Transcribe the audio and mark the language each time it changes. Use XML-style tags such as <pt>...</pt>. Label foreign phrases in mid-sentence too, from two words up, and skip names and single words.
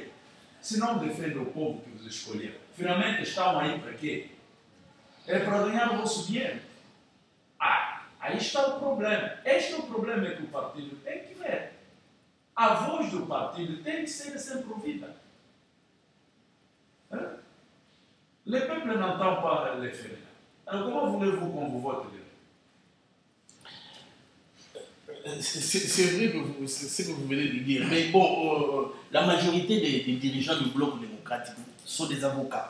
<pt>Se não defende o povo que vos escolheu, finalmente estão aí para quê? É para ganhar o vosso dinheiro. Aí está o problema. Este é o problema que o partido tem que ver. A voz do partido tem que ser sempre ouvida.</pt> <fr>Le peuple n'entend pas les faire. Alors comment voulez-vous qu'on vous vote? C'est vrai que c'est ce que vous venez de dire. Mais bon, la majorité des dirigeants du bloc démocratique sont des avocats.</fr>